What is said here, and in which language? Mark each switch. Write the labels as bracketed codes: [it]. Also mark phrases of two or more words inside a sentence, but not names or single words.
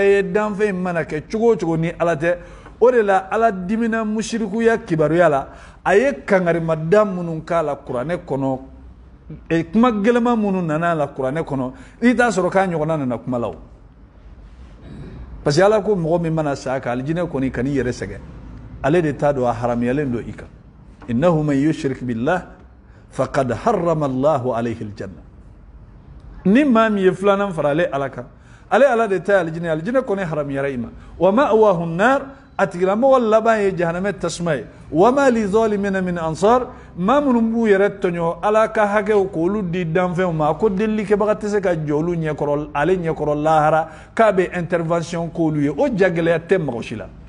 [bm] ye danfɛn in mana kɛ cogo o cogo ni ala tɛ o de la ala dimina musirikuya kibaruya la a ye kangarimada minnu k'a la kuranɛ kɔnɔ kuma gɛlɛma minnu nana a la kuranɛ kɔnɔ i t'a sɔrɔ k'a ɲɔgɔnna nana kuma la o [fr] parce que [bm] ala ko mɔgɔ min mana sa ka alijinɛ kɔni kan'i yɛrɛ sɛgɛn ale de t'a dɔn a haramuyalen don i kan [ar] إنه من يشرك بالله فقد حرم الله عليه الجنة [bm] ni maa min ye filanan fara ale ala kan ale ala de ta ye alijinɛ kɔni haramuyara i ma [ar] ومأواه النار [bm] a tigilamɔgɔ laban ye jahanamɛ tasuma ye [ar] وما للظالمين من أنصار [bm] maa minnu b'u yɛrɛ tɔɲɔ ala ka hakɛw k'olu di danfɛnw ma ko delikɛbaga tɛ se ka jɔ olu ɲɛkɔrɔ ale ɲɛkɔrɔ lahara k'a bɛ intervention k'olu ye o jagɛlɛya tɛ mɔgɔ si la